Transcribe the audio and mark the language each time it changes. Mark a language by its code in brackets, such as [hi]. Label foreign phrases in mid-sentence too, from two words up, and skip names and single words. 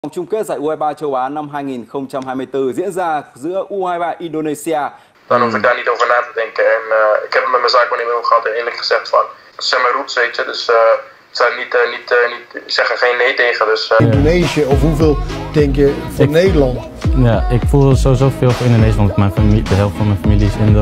[vi] Vòng chung kết giải U23 châu Á năm 2024 diễn ra giữa U23 Indonesia. [nl] Dan hoef ik daar niet over na te denken. En ik heb het met mijn zaakwaarnemer ook gehad en eerlijk gezegd van, het zijn mijn roots, weet je. Dus ik zou niet zeggen geen nee tegen. Dus, Indonesië, of hoeveel denk je voor Nederland? Ja, ik voel sowieso veel voor Indonesië, want mijn familie, de helft van mijn familie is Indo.